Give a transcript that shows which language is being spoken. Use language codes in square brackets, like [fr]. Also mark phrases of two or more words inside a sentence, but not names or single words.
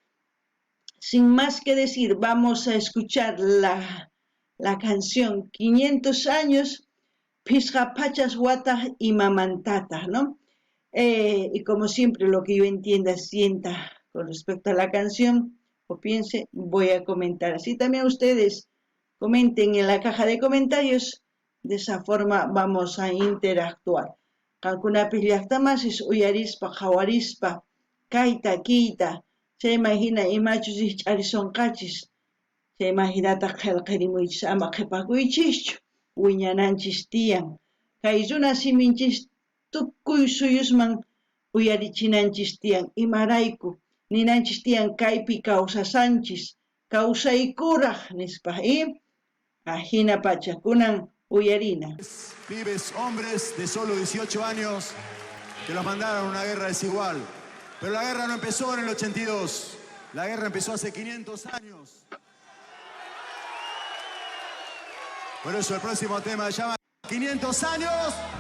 [es] Sin más que decir, vamos a escuchar la canción 500 años, Pisqapachas Wata y Mamantata, ¿no? Y como siempre, lo que yo entienda, sienta con respecto a la canción o piense, voy a comentar. Así también ustedes comenten en la caja de comentarios. De esa forma vamos a interactuar. [qu] Qankunapis llaqtamasis uyarispa, qhawarispa, kayta, kiyta, chayman hina imachus ch'arisonqachis, chayman hinata qillqirimuychis ama qhipakuychischu, wiñananchis tiyan. Kay runa siminchis tukuy suyusman uyarichinanchis tiyan imarayku ninanchis tiyan kaypi kawsasanchis kawsaykuraq nispa hina pacha kunan uyarina. [es] Pibes, hombres de solo 18 años que los mandaron a una guerra desigual. Pero la guerra no empezó en el 82, la guerra empezó hace 500 años. Por eso el próximo tema se llama 500 años.